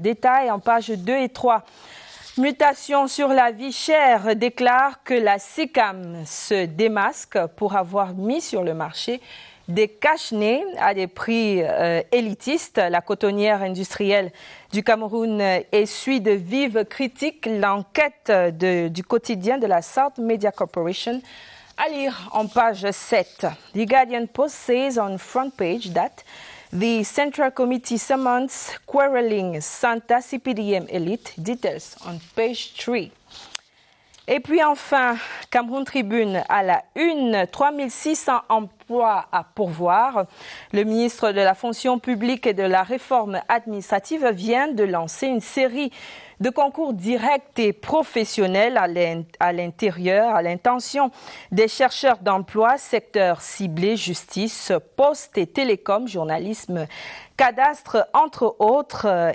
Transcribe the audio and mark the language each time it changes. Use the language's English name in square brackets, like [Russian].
[French] Détail en pages 2 et 3. Mutation sur la vie chère déclare que la SICAM se démasque pour avoir mis sur le marché des cache-nez à des prix élitistes. La cotonnière industrielle du Cameroun essuie de vives critiques. L'enquête du quotidien de la South Media Corporation à lire en page 7. [English] The Guardian Post says on front page that the Central Committee summons quarreling Santa CPDM elite. Details on page 3. [French] Et puis enfin, Cameroun Tribune à la une, 3600 emplois à pourvoir. Le ministre de la Fonction publique et de la Réforme administrative vient de lancer une série de concours directs et professionnels à l'intérieur, à l'intention des chercheurs d'emploi, secteurs ciblés, justice, poste et télécom, journalisme, cadastre, entre autres.